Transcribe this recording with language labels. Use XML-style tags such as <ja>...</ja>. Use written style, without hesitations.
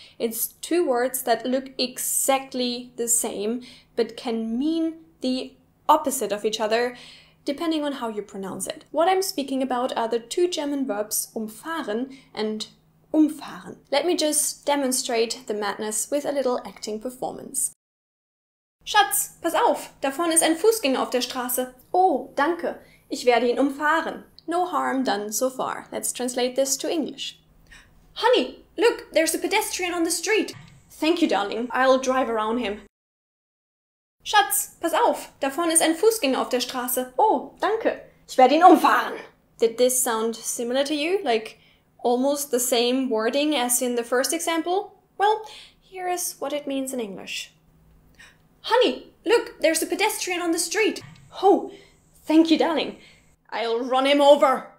<en>It's two words that look exactly the same but can mean the opposite of each other depending on how you pronounce it. What I'm speaking about are the two German verbs umfahren and umfahren. Let me just demonstrate the madness with a little acting performance.</en> <de>Schatz, pass auf, da vorne ist ein Fußgänger auf der Straße. Oh, danke, ich werde ihn umfahren.</de> <en>No harm done so far. Let's translate this to English. Honey, look, there's a pedestrian on the street. Thank you, darling, I'll drive around him.</en> <de>Schatz, pass auf, da vorne ist ein Fußgänger auf der Straße. Oh, danke, ich werde ihn umfahren.</de> <en>Did this sound similar to you? Like almost the same wording as in the first example? Well, here is what it means in English. Honey, look, there's a pedestrian on the street. Oh, thank you, darling. I'll run him over.</en>